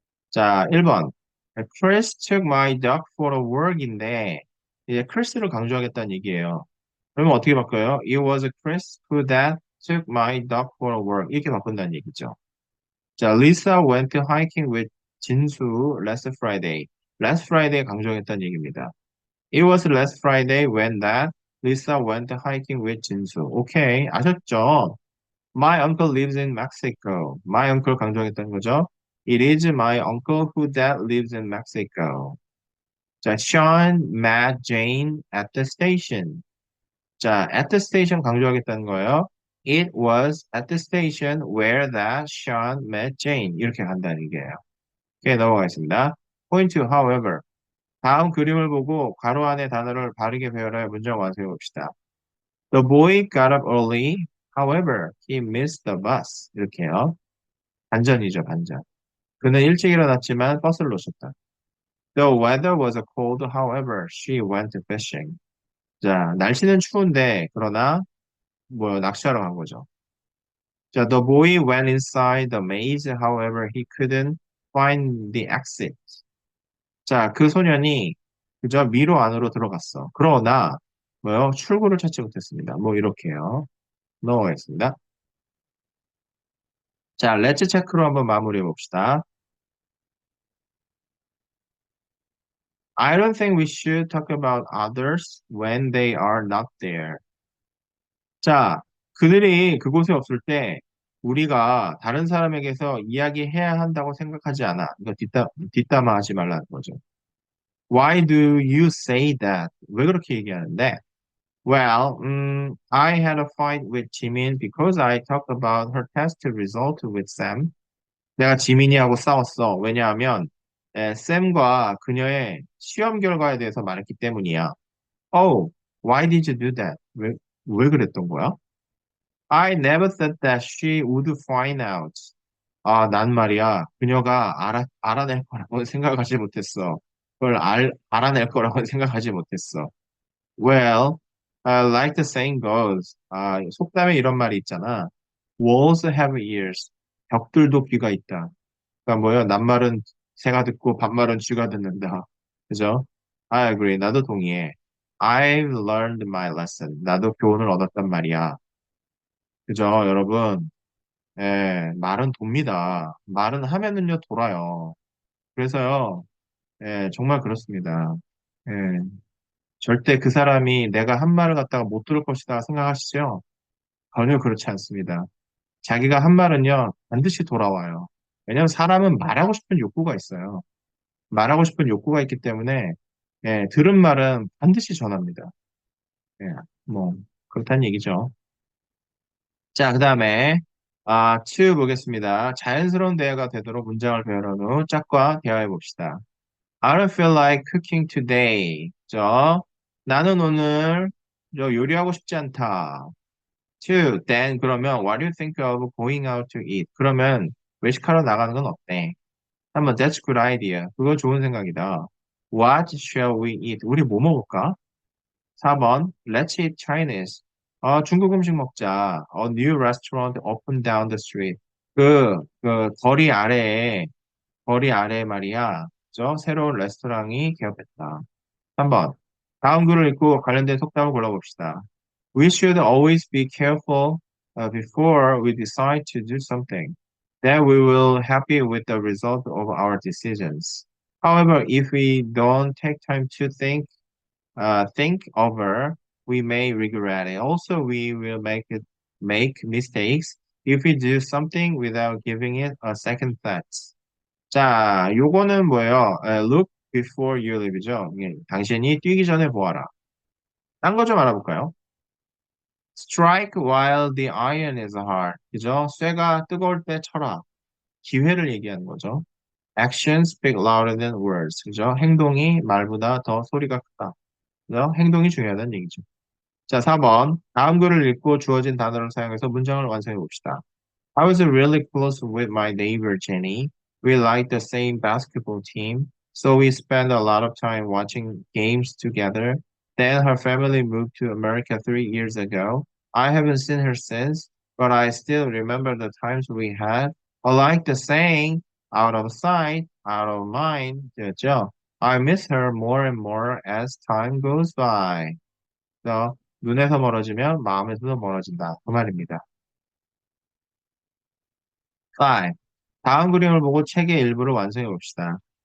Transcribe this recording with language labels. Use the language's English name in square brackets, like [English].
[Korean] 자, 1번. [English] Chris took my dog for a walk [Korean] 인데, 이제 Chris를 강조하겠다는 얘기예요. 그러면 어떻게 바꿔요? [English] It was Chris who that took my dog for a walk. [Korean] 이렇게 바꾼다는 얘기죠. [English] 자, Lisa went hiking with 진수 last Friday. Last Friday [Korean] 강조하겠다는 얘기입니다. [English] It was last Friday when that Lisa went hiking with 진수. [Korean] 오케이, 아셨죠? [English] My uncle lives in Mexico. My uncle [Korean] 강조하겠다는 거죠. [English] It is my uncle who that lives in Mexico. 자, Sean met Jane at the station. [Korean] 자, [English] at the station [Korean] 강조하겠다는 거예요. [English] It was at the station where that Sean met Jane. [Korean] 이렇게 간다는 얘기예요. 오케이, 넘어가겠습니다. [English] Point 2, however. [Korean] 다음 그림을 보고 괄호 안의 단어를 바르게 배열하여 문장 완성해 봅시다. [English] The boy got up early. However, he missed the bus. [Korean] 이렇게요. 반전이죠, 반전. 그는 일찍 일어났지만 버스를 놓쳤다. [English] The weather was cold. However, she went fishing. [Korean] 자, 날씨는 추운데 그러나 뭐 낚시하러 간 거죠. [English] 자, the boy went inside the maze. However, he couldn't find the exit. [Korean] 자, 그 소년이 그저 미로 안으로 들어갔어. 그러나 뭐요? 출구를 찾지 못했습니다. 뭐 이렇게요. 넘어가겠습니다. 자, 렛츠 체크로 한번 마무리해 봅시다. [English] I don't think we should talk about others when they are not there. [Korean] 자, 그들이 그곳에 없을 때 우리가 다른 사람에게서 이야기해야 한다고 생각하지 않아. 이거 뒷담화하지 말라는 거죠. [English] Why do you say that? [Korean] 왜 그렇게 얘기하는데? [English] Well, I had a fight with Jimin because I talked about her test result with Sam. [Korean] 내가 지민이하고 싸웠어. 왜냐하면 샘과 그녀의 시험 결과에 대해서 말했기 때문이야. [English] Oh, why did you do that? [Korean] 왜 그랬던 거야? [English] I never thought that she would find out. [Korean] 아, 난 말이야. 그녀가 알아낼 거라고 생각하지 못했어. 그걸 알아낼 거라고 생각하지 못했어. [English] Well, like the saying goes. [Korean] 아, 속담에 이런 말이 있잖아. [English] Walls have ears. [Korean] 벽들도 귀가 있다. 그러니까 뭐야? 낱말은 새가 듣고 반말은 쥐가 듣는다. [English] 그죠? I agree. [Korean] 나도 동의해. [English] I've learned my lesson. [Korean] 나도 교훈을 얻었단 말이야. 그죠, 여러분? 예, 말은 돕니다. 말은 하면은요, 돌아요. 그래서요, 예, 정말 그렇습니다. 예, 절대 그 사람이 내가 한 말을 갖다가 못 들을 것이다 생각하시죠? 전혀 그렇지 않습니다. 자기가 한 말은요, 반드시 돌아와요. 왜냐하면 사람은 말하고 싶은 욕구가 있어요. 말하고 싶은 욕구가 있기 때문에, 예, 들은 말은 반드시 전합니다. 예, 뭐, 그렇다는 얘기죠. 자, 그 다음에, two 보겠습니다. 자연스러운 대화가 되도록 문장을 배열한 후 짝과 대화해 봅시다. [English] I don't feel like cooking today. [Korean] 나는 오늘 요리하고 싶지 않다. [English] Two, then [Korean] 그러면 [English] what do you think of going out to eat? [Korean] 그러면 외식하러 나가는 건 어때? [English] 한번 that's good idea. [Korean] 그거 좋은 생각이다. [English] What shall we eat? [Korean] 우리 뭐 먹을까? [English] 4번 Let's eat Chinese. [Korean] 중국 음식 먹자. [English] A new restaurant opened down the street. [Korean] 그 거리 아래에 말이야. 새로운 레스토랑이 개업했다. 3번 다음 글을 읽고 관련된 속담을 골라봅시다. [English] We should always be careful before we decide to do something. Then we will happy with the result of our decisions. However, if we don't take time to think over, we may regret it. Also, we will make mistakes if we do something without giving it a second thought. [Korean] 자, 요거는 뭐예요? [English] Look before you leave이죠. [Korean] 당신이 뛰기 전에 보아라. 딴 거 좀 알아볼까요? [English] Strike while the iron is hot. [Korean] 그죠? 쇠가 뜨거울 때 쳐라. 기회를 얘기하는 거죠. [English] Actions speak louder than words. [Korean] 그죠? 행동이 말보다 더 소리가 크다. 그죠? 행동이 중요하다는 얘기죠. 자, 4번. 다음 글을 읽고 주어진 단어를 사용해서 문장을 완성해 봅시다. [English] I was really close with my neighbor Jenny. We liked the same basketball team, so we spent a lot of time watching games together. Then her family moved to America 3 years ago. I haven't seen her since. but I still remember the times we had. I like the saying, out of sight, out of mind. [Korean] 됐죠? [English] I miss her more and more as time goes by. [Korean] 그래서 눈에서 멀어지면 마음에서도 멀어진다. 그 말입니다. 5. 다음 그림을 보고 책의 일부를 완성해 봅시다.